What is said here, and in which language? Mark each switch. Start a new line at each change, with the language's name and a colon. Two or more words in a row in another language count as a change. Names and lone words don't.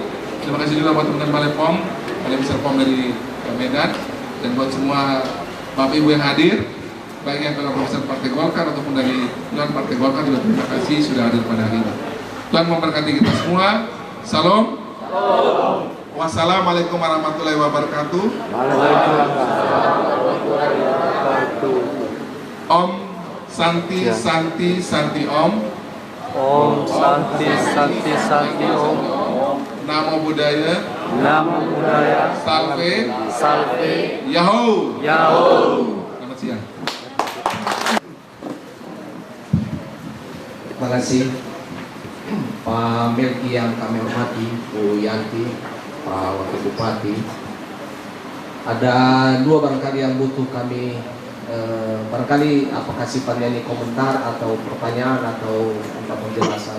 Indonesian: Terima kasih juga buat teman-teman Balai POM, Balai Besar POM dari Medan, dan buat semua Bapak Ibu yang hadir, baik yang pengurus Partai Golkar ataupun dari luar Partai Golkar juga terima kasih sudah hadir pada hari ini. Tuhan memberkati kita semua. Salam.
Arabic: Wassalamualaikum warahmatullahi wabarakatuh.
Sanskrit: Om Santi Santi Santi Om. Om Santi Santi Santi Om.
Pali: Namo Buddhaya. Namo Buddhaya.
Latin: Salve. Salve. Yahoo. Yahoo.
Indonesian: Selamat siang. Terima kasih Pak Melki yang kami hormati, Bu Yanti, Pak Wakil Bupati. Ada dua barangkali yang butuh kami barangkali apakah sifatnya ini komentar atau pertanyaan atau minta penjelasan.